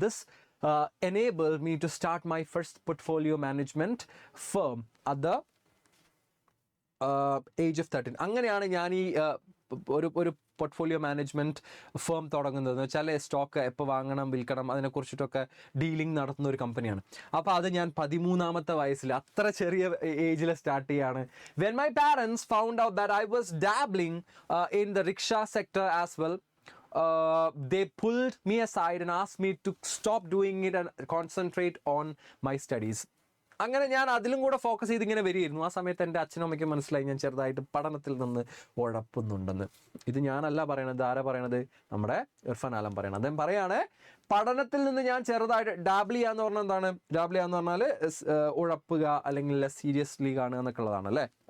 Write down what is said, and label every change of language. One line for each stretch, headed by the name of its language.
English: This enabled me to start my first portfolio management firm at the age of 13.
Malayalam: അങ്ങനെയാണ് ഞാൻ ഈ ഒരു portfolio management firm തുടങ്ങുന്നത്. എന്ന് വെച്ചാൽ സ്റ്റോക്ക് എപ്പോൾ വാങ്ങണം, വിൽക്കണം, അതിനെക്കുറിച്ചിട്ടൊക്കെ ഡീലിംഗ് നടത്തുന്ന ഒരു കമ്പനിയാണ്. അപ്പോൾ അത് ഞാൻ 13-ാമത്തെ വയസ്സിൽ, അത്ര ചെറിയ ഏജിൽ സ്റ്റാർട്ട് ചെയ്യാണ്.
English: When my parents found out that I was dabbling in the rickshaw sector as well, they pulled me aside and asked me to stop doing it and concentrate on my studies.
Malayalam: അങ്ങനെ ഞാൻ അതിലും കൂടെ focus ചെയ്ത് ഇങ്ങനെ വരികയായിരുന്നു. ആ സമയത്ത് എൻ്റെ അച്ഛനും അമ്മയ്ക്കും മനസ്സിലായി ഞാൻ ചെറുതായിട്ട് പഠനത്തിൽ നിന്ന് ഉഴപ്പുന്നുണ്ടെന്ന്. ഇത് ഞാനല്ല പറയണത്, ആരാ പറയണത്, നമ്മുടെ ഇർഫാൻ ആലം പറയണം. അദ്ദേഹം പറയാണ്, പഠനത്തിൽ നിന്ന് ഞാൻ ചെറുതായിട്ട് ഡാബിൾ ചെയ്യാന്ന് പറഞ്ഞാൽ എന്താണ്, ഡാബിൾ ചെയ്യാന്ന് പറഞ്ഞാൽ ഉഴപ്പുക അല്ലെങ്കിൽ സീരിയസ്ലി കാണുക എന്നൊക്കെ ഉള്ളതാണ് അല്ലേ.